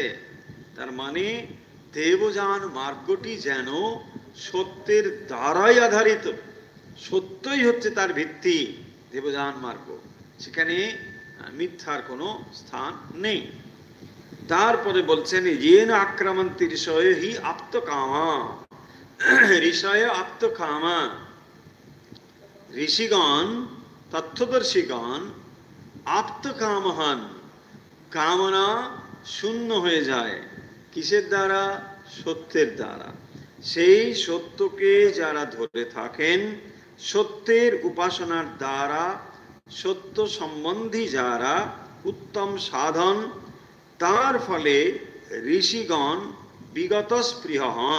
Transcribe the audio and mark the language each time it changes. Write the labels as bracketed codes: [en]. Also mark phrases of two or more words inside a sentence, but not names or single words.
[bn] তার মানে দেবযান মার্গটি যেন সত্যের দ্বারাই আধারিত, সত্যই হচ্ছে তার ভিত্তি, দেবযান মার্গ। সেখানে মিথ্যার কোনো স্থান নেই। তারপরে বলছেন [sa] येन आक्रामन्ति ऋषयो हि आप्तकामा, ঋষয় আপ্তকামা। [bn] ঋষিগণ, তত্ত্বদর্শীগণ আপ্তকাম হন, কামনা শূন্য হয়ে যায়। কিসের দ্বারা? সত্যের দ্বারা। সেই সত্যকে যারা ধরে থাকেন, সত্যের উপাসনার দ্বারা, সত্য সম্বন্ধী যারা উত্তম সাধন, তার ফলে ঋষিগণ বিগত স্পৃহ হন।